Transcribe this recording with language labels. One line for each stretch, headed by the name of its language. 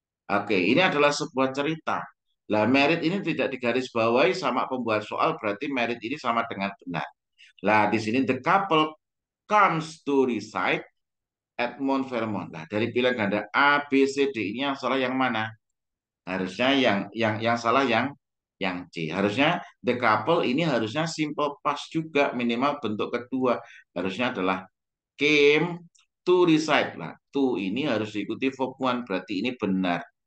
Indonesian: Oke, ini adalah sebuah cerita. Lah, merit ini tidak digarisbawahi sama pembuat soal, berarti merit ini sama dengan benar. Lah, di sini
English: the couple comes to reside at Mount Vermont.
Indonesian: Nah, dari pilihan ganda A, B, C, D ini yang salah yang mana? Harusnya yang salah yang C. Harusnya
English: the couple
Indonesian: ini harusnya simple past juga, minimal bentuk kedua. Harusnya adalah
English: came to reside.
Indonesian: Nah, to ini harus diikuti verb one, berarti ini benar.